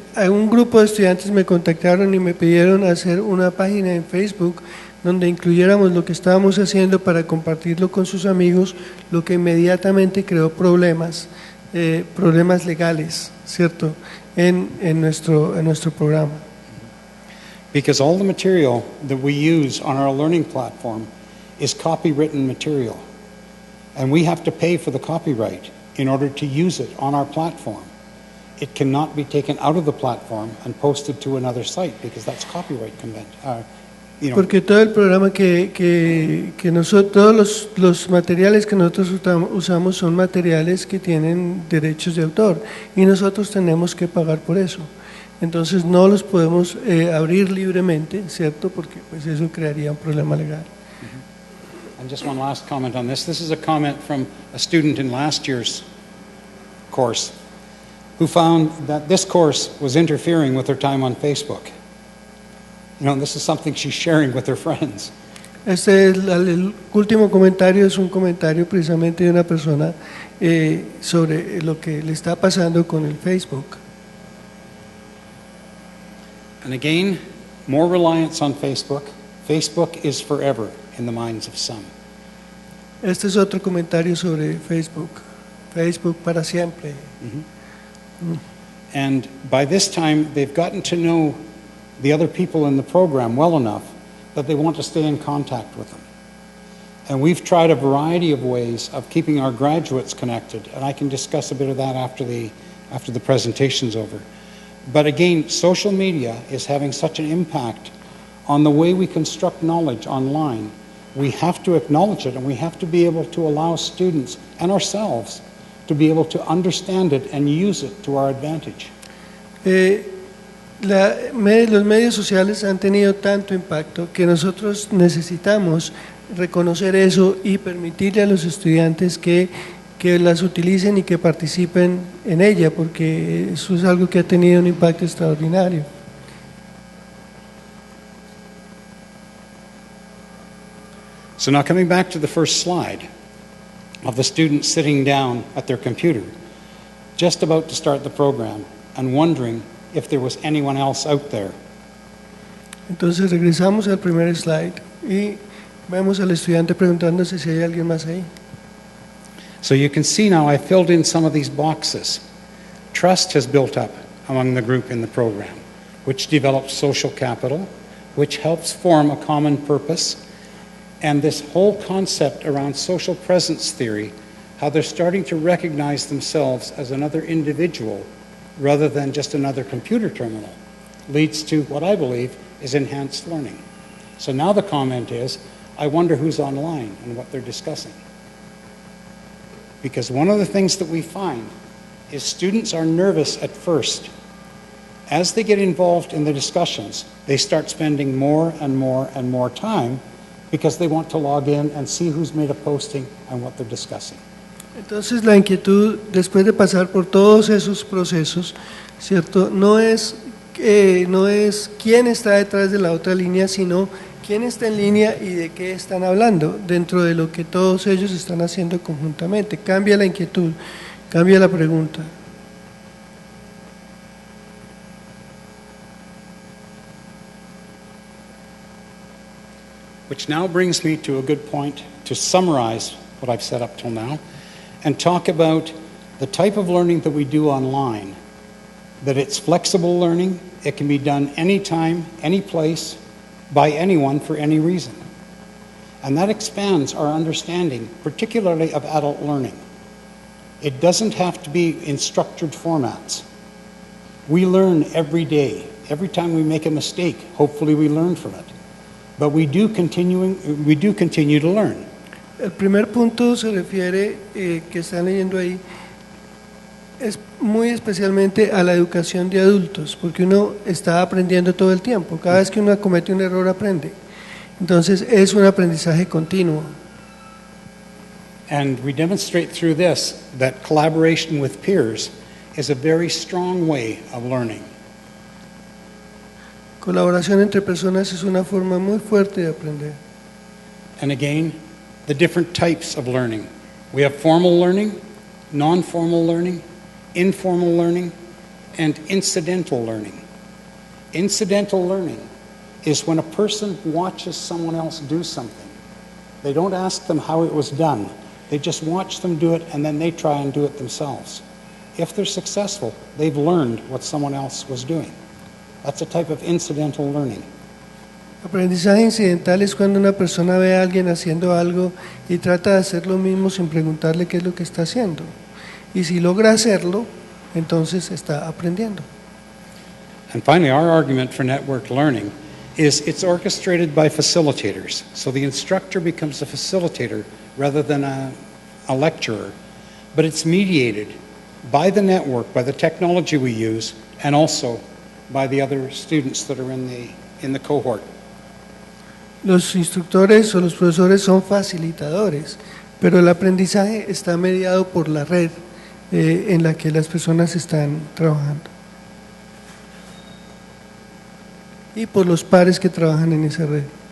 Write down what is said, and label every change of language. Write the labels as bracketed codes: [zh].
[es] Un grupo de estudiantes me contactaron y me pidieron hacer una página en Facebook donde incluyéramos lo que estábamos haciendo para compartirlo con sus amigos, lo que inmediatamente creó problemas legales, ¿cierto?, en nuestro programa. [en] Because all the material that we use on our learning platform is copywritten material, and we have to pay for the copyright in order to use it on our platform. It cannot be taken out of the platform and posted to another site because that's copyright convention. [es] Porque todo el programa que nosotros, todos los materiales que nosotros usamos son materiales que tienen derechos de autor y nosotros tenemos que pagar por eso. Entonces no los podemos abrir libremente, ¿cierto? Porque pues eso crearía un problema legal. [en] And just one last comment on this. This is a comment from a student in last year's course who found that this course was interfering with her time on Facebook. You know, this is something she's sharing with her friends. [es] El último comentario es un comentario precisamente de una persona sobre lo que le está pasando con el Facebook. [en] And again, more reliance on Facebook. Facebook is forever in the minds of some. [es] Este es otro comentario sobre Facebook. Facebook para siempre. [en] And by this time, they've gotten to know the other people in the program well enough that they want to stay in contact with them. And we've tried a variety of ways of keeping our graduates connected, and I can discuss a bit of that after the presentation's over. But again, social media is having such an impact on the way we construct knowledge online. We have to acknowledge it, and we have to be able to allow students and ourselves to be able to understand it and use it to our advantage. [es] Los medios sociales han tenido tanto impacto que nosotros necesitamos reconocer eso y permitirle a los estudiantes que las utilicen y que participen en ella, porque eso es algo que ha tenido un impacto extraordinario. [en] So now coming back to the first slide of the students sitting down at their computer, just about to start the program and wondering if there was anyone else out there. [es] Entonces regresamos al primer slide y vemos al estudiante preguntándose si hay alguien más ahí. [en] So you can see now I filled in some of these boxes. Trust has built up among the group in the program, which develops social capital, which helps form a common purpose, and this whole concept around social presence theory, how they're starting to recognize themselves as another individual rather than just another computer terminal, leads to what I believe is enhanced learning. So now the comment is, I wonder who's online and what they're discussing. Because one of the things that we find is students are nervous at first. As they get involved in the discussions, they start spending more and more and more time because they want to log in and see who's made a posting and what they're discussing. [es] Entonces la inquietud, después de pasar por todos esos procesos, ¿cierto? No es quién está detrás de la otra línea, sino quién está en línea y de qué están hablando dentro de lo que todos ellos están haciendo conjuntamente. Cambia la inquietud, cambia la pregunta. [en] Which now brings me to a good point to summarize what I've said up till now and talk about the type of learning that we do online, that it's flexible learning, it can be done anytime, any place, by anyone for any reason. And that expands our understanding, particularly of adult learning. It doesn't have to be in structured formats. We learn every day. Every time we make a mistake, hopefully we learn from it. But we do continue to learn. [es] El primer punto se refiere, que están leyendo ahí, es muy especialmente a la educación de adultos, porque uno está aprendiendo todo el tiempo. Cada vez que uno comete un error aprende. Entonces es un aprendizaje continuo. [en] And we demonstrate through this that collaboration with peers is a very strong way of learning. [es] Colaboración entre personas es una forma muy fuerte de aprender. [en] And again, the different types of learning. We have formal learning, non-formal learning, informal learning, and incidental learning. Incidental learning is when a person watches someone else do something. They don't ask them how it was done. They just watch them do it and then they try and do it themselves. If they're successful, they've learned what someone else was doing. That's a type of incidental learning. [es] Aprendizaje incidental es cuando una persona ve a alguien haciendo algo y trata de hacer lo mismo sin preguntarle qué es lo que está haciendo. Y si logra hacerlo, entonces está aprendiendo. [en] And finally, our argument for networked learning is it's orchestrated by facilitators. So the instructor becomes a facilitator rather than a lecturer. But it's mediated by the network, by the technology we use, and also by the other students that are in the cohort. [es] los instructores o los profesores son facilitadores, pero el aprendizaje está mediado por la red en la que las personas están trabajando y por los pares que trabajan en esa red.